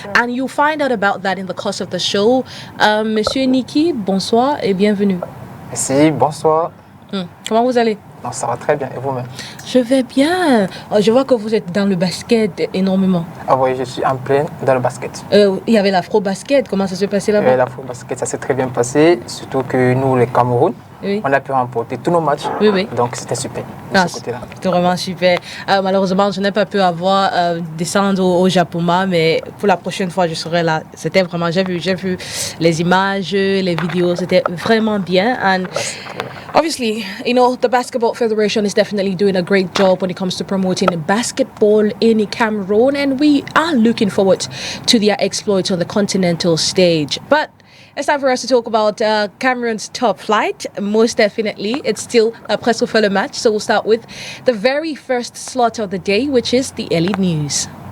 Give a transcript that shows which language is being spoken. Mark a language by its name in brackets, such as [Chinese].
[English] And you'll find out about that in the course of the show. [French] Monsieur Niki, bonsoir et bienvenue. Merci, bonsoir. Comment vous allez? Non, ça va très bien. Et vous-même? Je vais bien. Je vois que vous êtes dans le basket énormément. Ah oui, je suis en plein dans le basket. Il y avait l'afro-basket. Comment ça s'est passé là-bas? L'afro-basket, ça s'est très bien passé. Surtout que nous, les Cameroun, on a pu remporter tous nos matchs. Donc, c'était super de ce côté-là. C'était vraiment super. Malheureusement, je n'ai pas pu descendre au Japon, mais pour la prochaine fois, je serai là. C'était vraiment, j'ai vu les images, les vidéos. C'était vraiment bien. [English] Obviously, the Basketball Federation is definitely doing a great job when it comes to promoting basketball in Cameroon, and we are looking forward to their exploits on the continental stage. But it's time for us to talk about Cameroon's top flight. Most definitely, it's still a PRESSE match, so we'll start with the very first slot of the day, which is the early news.